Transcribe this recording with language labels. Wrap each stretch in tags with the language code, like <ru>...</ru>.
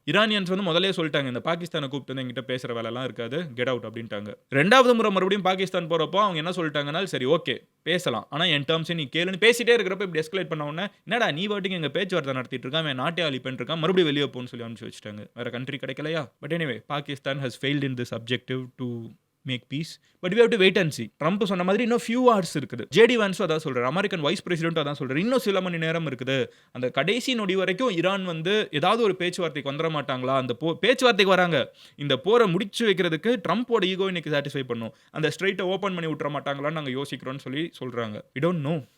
<ta>Iranians வந்து முதலே சொல்லிட்டாங்க, இந்த பாகிஸ்தானை கூப்பிட்டு வந்து என்கிட்ட பேசுற வேலைலாம் இருக்காது, கெட் அவுட் அப்படின்ட்டாங்க. 2வது முறை மறுபடியும் பாகிஸ்தான் போறப்போ அவங்க என்ன சொல்லிட்டாங்கன்னா, சரி ஓகே பேசலாம், ஆனா என் டேர்ம்ஸ் நீ கேளுன்னு பேசிட்டே இருக்கிறப்ப இப்படி எஸ்கலேட் பண்ண உடனே என்னடா நீ பாட்டுக்கு எங்க பேச்சுவார்த்தை நடத்திட்டு இருக்கான், அவன் நாட்டை அழிப்பேன் இருக்கான், மறுபடியும் வெளியே போன்னு சொல்லி அனுப்பிச்சு வச்சுட்டாங்க. வேற கண்ட்ரி கிடைக்கலையா.</ta> <en>But anyway Pakistan has failed in this objective to make peace, but we have to wait and see.</en> <ta>Trump சொன்ன மாதிரி இன்னும்</ta> <en>few hours</en> <ta>இருக்குது. ஜேடி வான்ஸும் அதான் சொல்றாரு, அமெரிக்கன் வைஸ் பிரசிடென்ட்டும் அதான் சொல்றாரு, இன்னும் சில மணி நேரம் இருக்குது. அந்த கடைசி நொடி வரைக்கும் ஈரான் வந்து ஏதாவது ஒரு பேச்சுவார்த்தைக்கு வந்துட மாட்டாங்களா, அந்த பேச்சுவார்த்தைக்கு வராங்க, இந்த போரை முடிச்சு வைக்கிறதுக்கு ட்ரம்போட ஈகோ இன்னைக்கு சாட்டிஸ்ஃபை பண்ணும், அந்த ஸ்ட்ரைட்டை ஓப்பன் பண்ணி விட்டுற மாட்டாங்களான்னு நாங்கள் யோசிக்கிறோம்னு சொல்லி சொல்றாங்க.</ta> <en>we don't know.</en>